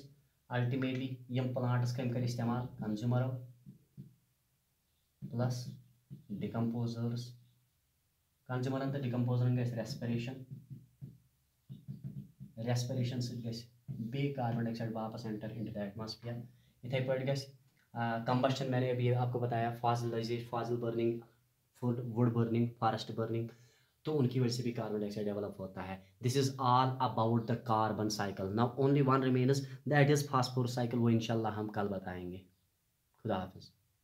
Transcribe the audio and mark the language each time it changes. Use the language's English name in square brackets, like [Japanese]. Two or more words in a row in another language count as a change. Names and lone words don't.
[Kashmiri] अल्टीमेटली यम प्लांट्स कम कर इस्तेमाल [English] consumer plus decomposers, [Kashmiri] कंज्यूमरन तो डिकम्पोजरन गस रेस्पिरेशन बे [English] carbon dioxide [Kashmiri] वापस [English] enter into the atmosphere. [Hindi] इथे पट गस कंबस्शन, मैंने अभी आपको बताया, [English] fossil burning, wood burning, forest burning, [Hindi] तो उनकी वजह से भी [English] carbon dioxide develop [Hindi] होता है. [English] This is all about the carbon cycle. Now only one remains, that is phosphorus cycle. [Hindi] वो इंशाल्लाह हम कल बताएंगे. खुदा हाफिज.